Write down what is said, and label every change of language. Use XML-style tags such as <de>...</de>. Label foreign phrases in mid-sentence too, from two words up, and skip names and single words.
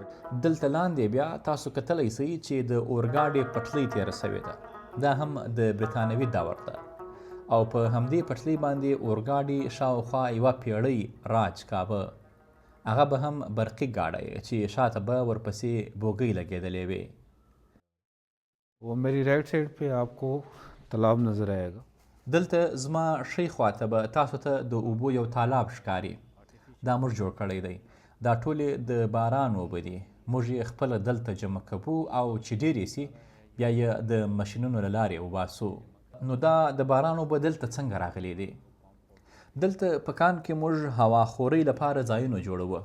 <ps>دلته لاندې بیا تاسو کتلی سئ چې د اورګاډي پټلۍ تېره سوې ده. دا هم د برتانوي دور ده او په همدې پټلۍ باندې اورګاډي شاوخوا یوه پیړۍ راج کاوه. هغه به هم برقي ګاډی چې شاته به ورپسې بوګۍ لګېدلې وې.</ps> <ur>وہ میری</ur> <en>right side</en> <ur>پہ آپ کو تالاب نظر آئے گا.</ur> <ps>دلته زما ښی خواته به تاسو ته د اوبو یو تالاب ښکاري. دا موږ جوړ کړی دی. دا ټولې د باران اوبه دي. موږ یې خپله دلته جمع کوو او چې ډېرې سي بیا یې د مشینونو له لارې وباسو. نو دا د باران اوبه دلته څنګه راغلي دي؟ دلته په کان کې موږ هواخورۍ لپاره ځایونه جوړوو.</ps>